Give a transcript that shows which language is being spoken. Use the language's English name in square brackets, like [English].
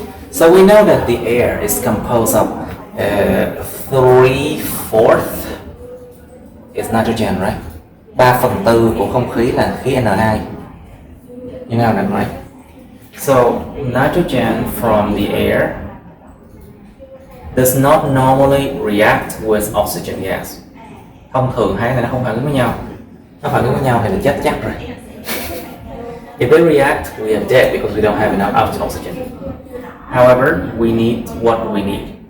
[English] So we know that the air is composed of 3/4 is nitrogen, right? [Vietnamese] 3/4 của không khí là khí N2. [English] You know that, right? So nitrogen from the air does not normally react with oxygen gas. [Vietnamese] Thông thường hai này nó không phản ứng với nhau. Nó phản ứng với nhau thì là chết chắc rồi. [English] If they react, we are dead because we don't have enough oxygen. However, we need what we need.